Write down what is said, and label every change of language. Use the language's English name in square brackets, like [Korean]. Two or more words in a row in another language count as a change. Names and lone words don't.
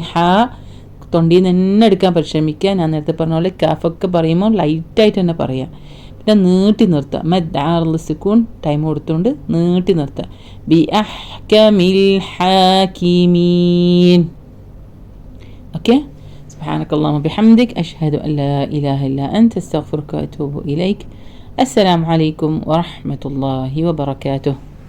[Malayalam] ഹാ തൊണ്ടിയിൽ നിന്ന് തന്നെ എടുക്കാൻ പരിശ്രമിക്കുക. ഞാൻ നേരത്തെ പറഞ്ഞ പോലെ കാഫൊക്കെ പറയുമ്പോൾ ലൈറ്റായിട്ട് തന്നെ പറയുക. പിന്നെ നീട്ടി നിർത്തുക. [Arabic] مد عارض السكون [Malayalam] ടൈം കൊടുത്തുകൊണ്ട് നീട്ടി നിർത്തുക. [Arabic] بأحكم الحاكمين. [Malayalam] ഓക്കെ. [Arabic] سبحانك اللهم وبحمدك أشهد أن لا إله إلا أنت أستغفرك وأتوب إليك. السلام عليكم ورحمة الله وبركاته.